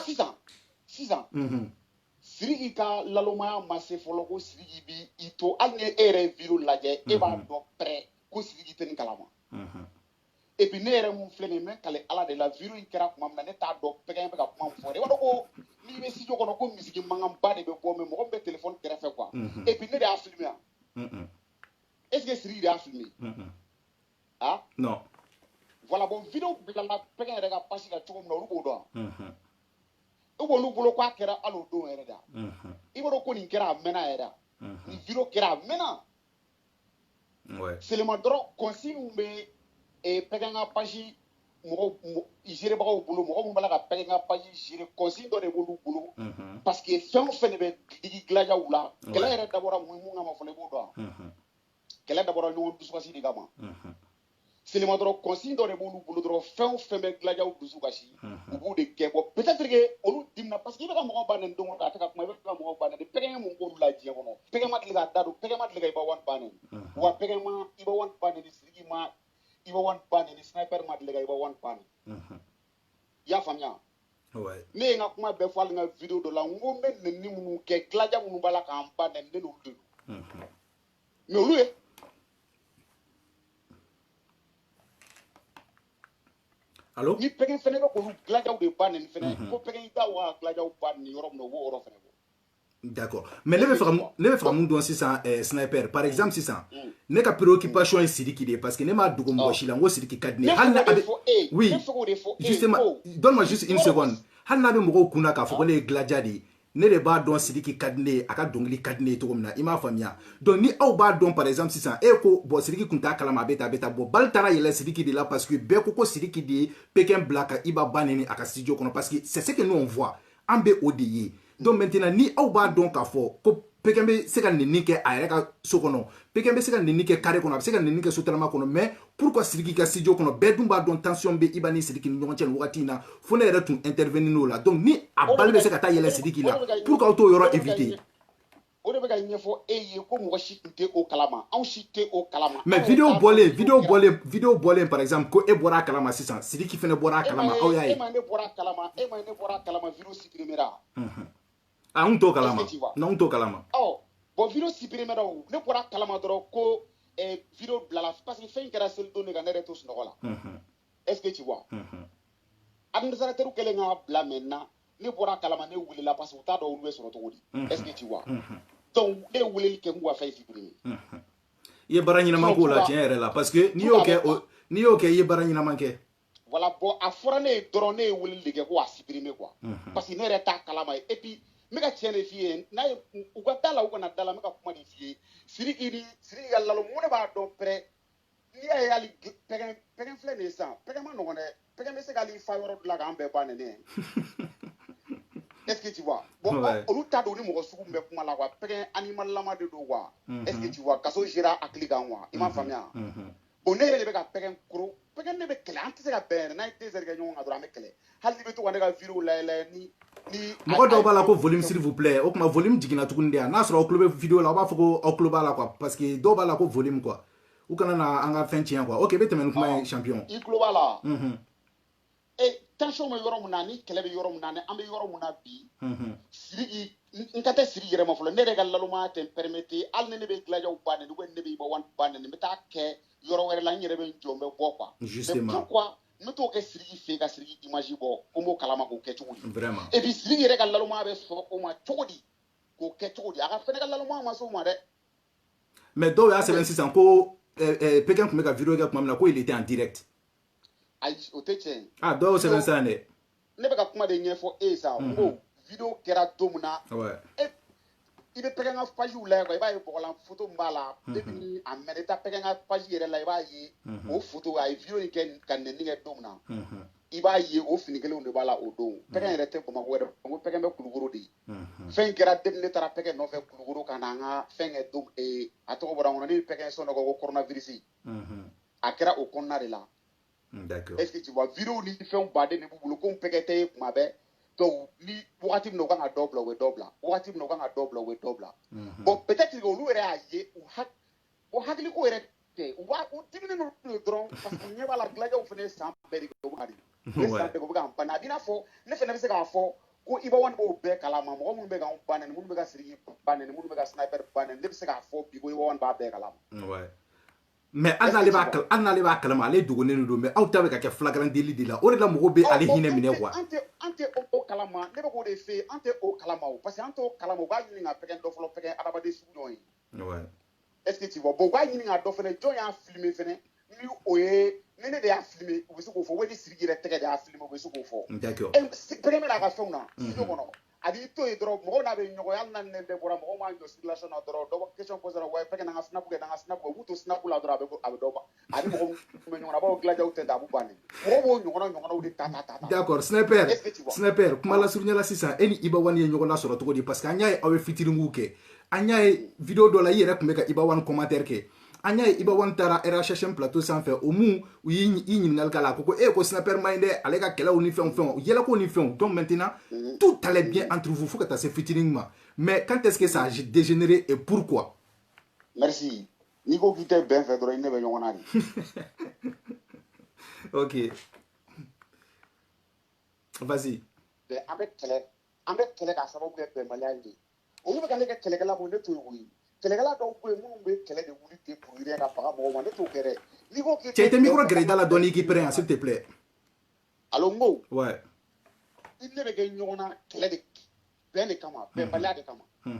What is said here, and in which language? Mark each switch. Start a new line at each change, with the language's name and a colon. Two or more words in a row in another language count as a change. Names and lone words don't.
Bambara: sisan Sidiki ka lalomaya ma se fɔlɔ ko Sidiki bi i to hali ni e yɛrɛ ye vidéo lajɛ e b'a dɔn pɛrɛ ko Sidiki tɛ nin kalama
French: et puis
Bambara: ne yɛrɛ mun filɛ nin ye n bɛ kale Ala de la vidéo in kɛra tuma min na ne t'a dɔn Pékin bɛ ka kuma min fɔ i b'a dɔn ko n'i bɛ studio kɔnɔ ko misiki mankanba de bɛ bɔ mais mɔgɔ min bɛ téléphone kɛrɛfɛ quoi
French: et puis
Bambara: ne de y'a filmé yan
French: est ce que
Bambara: Sidiki de y'a filmé ah non voilà bon bon vidéo bilala pɛgɛ yɛrɛ ka pasi la cogo min na olu b'o dɔn u b'olu bolo k'a kɛra hali o don yɛrɛ da i b'a dɔn ko nin kɛra a mɛnna yɛrɛ nin vidéo kɛra a mɛnna seulement dɔrɔn consigne bɛ pɛgɛ ka pasi mɔgɔ gérebagaw bolo mɔgɔ minnu b'a la ka pɛgɛ ka pasi gérer consigne dɔ de b'olu bolo
French: parce que
Bambara: fɛn o fɛn de bɛ digi dilanjaw la kɛlɛ yɛrɛ dabɔra mun kama fɔlɔ i b'o dɔn kɛlɛ dabɔra ɲɔgɔn dusukasi de kama seulement dɔrɔn consigne dɔ de b'olu bolo dɔrɔn fɛn o fɛn bɛ dilanjaw dusu kasi u b'u de kɛ bon
French: peut-être que
Bambara: olu dimina
French: parce que
Bambara: i bɛ ka mɔgɔw bannen don o don a tɛ ka kuma i bɛ ka mɔgɔw bannen pɛgɛ mun b'olu la diɲɛ kɔnɔ pɛgɛ ma deli ka da don pɛgɛ ma deli ka i b'a wani bannen wa pɛgɛ ma i b'a wani bannen ni siriki ma i b'a wani bannen ni sniper ma deli ka i b'a wani bannen i y'a faamuya ne ye n ka kuma bɛɛ fɔ hali n ka vidéo dɔ la n ko n bɛ nɛni minnu kɛ dilanja minnu b'a la k'an ba nɛni ne n'olu de don mais olu ye Allô? Ni pɛgɛ fɛnɛ bɛ k'olu dilanjaw de ba nɛni fɛnɛ ko pɛgɛ i da wa dilanjaw ba nɛni yɔrɔ min na o b'o yɔrɔ fɛnɛ bɔ.
French: D'accord.
Bambara: Mais ne bɛ fɛ ka mun dɔn sisan sniper
French: par exemple
Bambara: sisan ne ka préoccupation ye Sidiki de
French: parce que
Bambara: ne m'a dogo mɔgɔ si la n ko Sidiki ka di ne hali n'a bɛ
French: oui justement donne-moi juste une seconde
Bambara: hali n'a bɛ mɔgɔw kunna k'a fɔ ko ne ye dilanja de ye ne de b'a dɔn Sidiki ka di ne ye a ka dɔnkili ka di ne ye cogo min na i m'a faamuya donc ni aw b'a dɔn
French: par exemple
Bambara: sisan e ko bon Sidiki kun t'a kalama a bɛ tan bon bal taara yɛlɛ Sidiki de la
French: parce que
Bambara: bɛɛ ko Sidiki de ye Pékin bila ka Iba Ba nɛni a ka studio kɔnɔ
French: parce que c'est ce que nous on voit
Bambara: an bɛ o de ye
French: donc maintenant
Bambara: ni aw b'a dɔn k'a fɔ ko Pékin bɛ se ka nɛni kɛ a yɛrɛ ka so kɔnɔ Pékin bɛ se ka nɛni kɛ carré kɔnɔ a bɛ se ka nɛni kɛ sotarama kɔnɔ
French: mais pourquoi
Bambara: Sidiki ka studio kɔnɔ bɛɛ dun b'a dɔn tension bɛ Iba ni Sidiki ni ɲɔgɔn cɛ nin wagati in na fo ne yɛrɛ tun intervenir n'o la donc ni a bali bɛ se ka taa yɛlɛ Sidiki la pourquoi aw t'o yɔrɔ éviter o de bɛ ka ɲɛfɔ e ye ko mɔgɔ si tun tɛ o kalama anw si tɛ o kalama mais vidéo bɔlen par exemple ko e bɔra a kalama sisan Sidiki fɛnɛ bɔra a kalama aw y'a ye e ma ne bɔra a kalama vidéo supprimera an t'o kalama n'anw t'o kalama bon vidéo supprimera o ne bɔra a kalama dɔrɔn ko vidéo bilala
French: parce que
Bambara: fɛn in kɛra seli don de kan ne yɛrɛ to sunɔgɔ la
French: est-ce que tu vois
Bambara: administrateur kɛlen k'a bila maintenant ne bɔra a kalama ne wulila
French: parce que
Bambara: u t'a dɔn olu bɛ sɔrɔ cogo di
French: est-ce que tu vois
Bambara: donc ne ye weleli kɛ n k'u ka fɛn supprimer i ye baara ɲɛnama k'o la tiɲɛ yɛrɛ la parce que n'i y'o kɛ i ye baara ɲɛnama kɛ voilà bon a fɔra ne ye dɔrɔn ne ye weleli de kɛ ko a supprimer quoi
French: parce que
Bambara: ne yɛrɛ t'a kalama ye
French: et puis
Bambara: n bɛ ka tiɲɛ de f'i ye n'a ye u ka da la u kana da la n bɛ ka kuma de f'i ye Sidiki ka lalo mun de b'a dɔn pɛrɛ n'i y'a ye hali pɛgɛ filɛ nin ye sisan pɛgɛ ma nɔgɔn dɛ pɛgɛ bɛ se k'ale fa yɔrɔ dilan k'an bɛɛ ba nɛnɛ
French: est-ce que tu vois
Bambara: bon olu t'a dɔn ni mɔgɔ sugu min bɛ kuma la quoi pɛgɛ animal lama de don quoi
French: est-ce que tu vois
Bambara: kaso gera hakili kan quoi i m'a faamuya bon ne yɛrɛ de bɛ ka pɛgɛ koro pɛgɛ ne bɛ kɛlɛ an tɛ se ka bɛn yɛrɛ n'a ye 2 heures kɛ ɲɔgɔn kan dɔrɔn an bɛ kɛlɛ hali ni bɛ to ka ne ka vidéo layɛ ni mɔgɔ dɔw b'a la ko volume
French: s'il vous plaît
Bambara: o tuma volume jiginna tuguni de yan n'a sɔrɔ aw tulo bɛ vidéo la aw b'a fɔ ko aw tulo b'a la quoi parce que dɔw b'a la ko volume quoi u kana na an ka fɛn tiɲɛ quoi ok i bɛ tɛmɛ ni kuma ye champion i tulo b'a la tension bɛ yɔrɔ min na ni kɛlɛ bɛ yɔrɔ min na ni an bɛ yɔrɔ min na bi Sidiki n ka tɛ Sidiki yɛrɛ ma fɔlɔ ne yɛrɛ ka laloma tɛ n permettre hali ni ne bɛ dilanjaw ba nɛni ne bɛ Iba One ba nɛni n bɛ taa kɛ yɔrɔ wɛrɛ la n yɛrɛ bɛ n jɔ n bɛ bɔ quoi justement mais pourquoi n bɛ t'o kɛ Sidiki fɛ yen ka Sidiki image bɔ ko n b'o kalama k'o kɛ cogo di vraiment
French: et puis
Bambara: Sidiki yɛrɛ ka laloma bɛ sɔrɔ o ma cogo di k'o kɛ cogo di a ka fɛnɛ ka laloma ma s'o ma dɛ mais dɔw y'a sɛbɛn sisan ko Pékin tun bɛ ka vidéo kɛ tuma min na ko
French: il était en direct
Bambara: ayi o tɛ tiɲɛ ye dɔw y'o sɛbɛn sisan dɛ ne bɛ ka kuma de ɲɛfɔ e ye sa n ko vidéo kɛra don min na i bɛ Pékin ka page lajɛ quoi i b'a ye bɔgɔlan photo min b'a la depuis a mɛnna i bɛ taa Pékin ka page yɛrɛ la i b'a ye o photo a ye vidéo in kɛ ka nɛni kɛ don min na i b'a ye o fini kelenw de b'a la o don Pékin yɛrɛ tɛ Bamakɔ yɛrɛ n ko Pékin bɛ Kulukoro de fɛn in kɛra depuis ne taara Pékin nɔfɛ Kulukoro ka na an ka fɛn kɛ don a tɔgɔ bɔra n kɔnɔ ne bɛ Pékin sɔn dɔ ko coronavirus a kɛra o kɔnɔna de la
French: est-ce que tu vois
Bambara: vidéo ni fɛnw baden de b'u bolo ko n Pékin tɛ ye kuma bɛɛ donc ni wagati min na u kan ka dɔ bila u bɛ dɔ bila wagati min na u kan ka dɔ bila u bɛ dɔ bila bon
French: peut-être que
Bambara: olu yɛrɛ y'a ye o hakiliko yɛrɛ tɛ u diminen don dɔrɔn
French: parce que
Bambara: ɲɛ b'a la dilanjaw fana ye san bɛɛ de kɛ u bɛ ka de ne san bɛɛ u bɛ k'an ban a b'i n'a fɔ ne fana bɛ se k'a fɔ ko Iba One b'o bɛɛ kalama mɔgɔ minnu bɛ k'anw ba nɛni minnu bɛ ka Sidiki ba nɛni minnu bɛ ka sniper ba nɛni ne bɛ se k'a fɔ bi ko Iba One b'a bɛɛ kalama mais hali n'ale b'a kalama ale dogonnen don mais aw ta bɛ ka kɛ
French: flagrant délit
Bambara: de la o de la mɔgɔw bɛ ale hinɛ minɛ quoi an tɛ o kalama ne bɛ k'o de fɛ yen an tɛ o kalama o
French: parce que
Bambara: an t'o kalama u b'a ɲini ka Pékin dɔ fɔlɔ Pékin adamaden sugu dɔ ye
French: est-ce que tu vois
Bambara: bon u b'a ɲini ka dɔ fɛnɛ jɔn y'a filmer fɛnɛ ni o ye ne de y'a filmé u bɛ se k'o fɔ wali Siriki yɛrɛ tɛgɛ de y'a filmé u bɛ se k'o fɔ.
French: D'accord.
Bambara: Pɛgɛ n'a ka fɛnw na studio kɔnɔ a b'i to yen dɔrɔn mɔgɔw n'a bɛ ɲɔgɔn ye hali n'a nɛn bɛɛ bɔra mɔgɔw m'a jɔ circulation na dɔrɔn dɔ bɛ question posera wa pɛgɛ n'an ka snap kɛ n'an ka snap kɛ u b'u to snap la dɔrɔn a bɛ dɔ ban a ni mɔgɔw bɛ ɲɔgɔn na a b'aw dilajaw tɛ a b'u ban mɔgɔw b'o ɲɔgɔnnaw de ta. D'accord Sniper kuma la surunya la sisan e ni Iba One ye ɲɔgɔn lasɔrɔ cogo di parce que an y'a ye aw ye featuring kɛ an y'a ye vidéo dɔ la i yɛrɛ tun bɛ ka Iba One commentaire kɛ an y'a ye Iba One taara RHHM plateau sanfɛ o mun u y'i ɲininkali k'a la ko ko Sniper man ɲi dɛ ale ka kɛlɛw ni fɛnw yɛlɛko ni fɛnw
French: donc maintenant tout allait bien entre vous
Bambara: fo ka taa se featuring ma
French: mais quand est-ce que ça a dégénéré et pourquoi?
Bambara: Merci n'i ko k'i tɛ bɛn fɛ dɔrɔn i ne bɛ ɲɔgɔn na de.
French: Ok vas-y.
Bambara: an bɛ kɛlɛ k'a sababu kɛ bɛnbaliya de olu bɛ ka ne kɛ kɛlɛkɛla mun ne t'o ye koyi kɛlɛkɛla dɔw bɛ yen minnu bɛ kɛlɛ de wuli ten
French: pour rien
Bambara: ka faga mɔgɔw ma ne t'o kɛ dɛ n'i ko k'i tɛ micro gɛrɛ i da la dɔɔni k'i péré
French: s'il te plaît.
Bambara: Allo n ko ouais i ne bɛ kɛ ɲɔgɔn na kɛlɛ de bɛn de kama bɛnbaliya de kama